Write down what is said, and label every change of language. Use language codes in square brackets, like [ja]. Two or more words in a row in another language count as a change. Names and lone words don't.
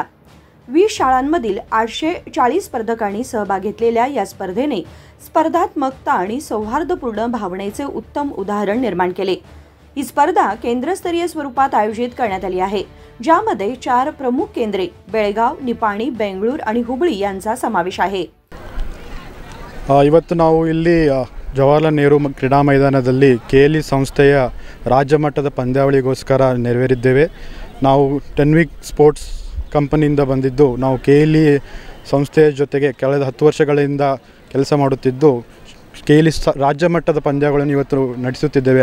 [mr] 20 शाळांमधील 840 स्पर्धकांनी सहभाग घेतलेल्या या स्पर्धेने स्पर्धात्मकता आणि सौहार्दपूर्ण भावनेचे उत्तम उदाहरण निर्माण केले। ही स्पर्धा केंद्रस्तरीय स्वरूपात आयोजित करण्यात आली आहे, ज्यामध्ये 4 प्रमुख केंद्रे बेळगाव, निपाणी, बेंगळूर आणि हुबळी यांचा समावेश आहे। [kn] ಇವತ್ತು ನಾವು ಇಲ್ಲಿ ಜವಾಹರಲಾಲ್ ನೆಹರು ಕ್ರೀಡಾ ಮೈದಾನದಲ್ಲಿ KLE ಸಂಸ್ಥೆಯ ರಾಜ್ಯ ಮಟ್ಟದ ಪಂದ್ಯಾವಳಿಗೋಸ್ಕರ ನೆರವೇರಿದ್ದೇವೆ। ನಾವು 10 ವೀಕ್ ಸ್ಪೋರ್ಟ್ಸ್ ಕಂಪನಿಯಿಂದ ಬಂದಿದ್ದು ನಾವು KLE ಸಂಸ್ಥೆಯ ಜೊತೆಗೆ ಕಳೆದ 10 ವರ್ಷಗಳಿಂದ ಕೆಲಸ ಮಾಡುತ್ತಿದ್ದು KLE ರಾಜ್ಯ ಮಟ್ಟದ ಪಂದ್ಯಗಳನ್ನು ಇವತ್ತು ನಡೆಸುತ್ತಿದ್ದೇವೆ।